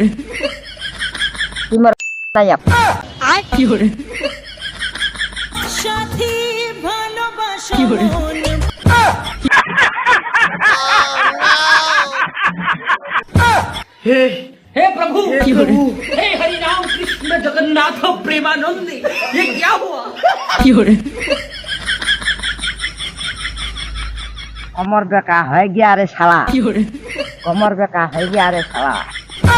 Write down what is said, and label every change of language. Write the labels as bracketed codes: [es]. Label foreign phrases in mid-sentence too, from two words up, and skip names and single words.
[bn] তুই মোর কি করে কি করে [hi] हे प्रभु [bn] কি করে [hi] हे हरि राम कृष्ण जगन्नाथ प्रेमानंद ये क्या हुआ? [bn] কি করে [hi] कमर बेका हो गया रे साला, [bn] কি করে [hi] कमर बेका हो गया रे साला।